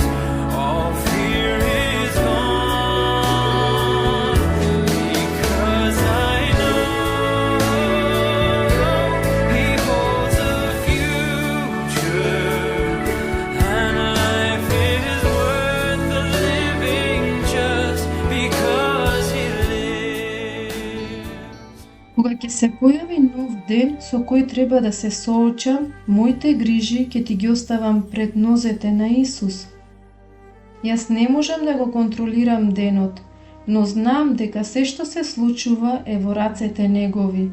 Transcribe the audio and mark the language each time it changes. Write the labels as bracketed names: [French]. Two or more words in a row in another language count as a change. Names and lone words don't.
[English] All fear is gone because I know he holds a future. And life is worth the living just because he lives. [Macedonian] Кога ќе се појави нов ден со кој треба да се соочам, моите грижи ќе ти ги оставам пред нозете на Исус. Јас не можам да го контролирам денот, но знам дека се што се случува е во рацете Негови.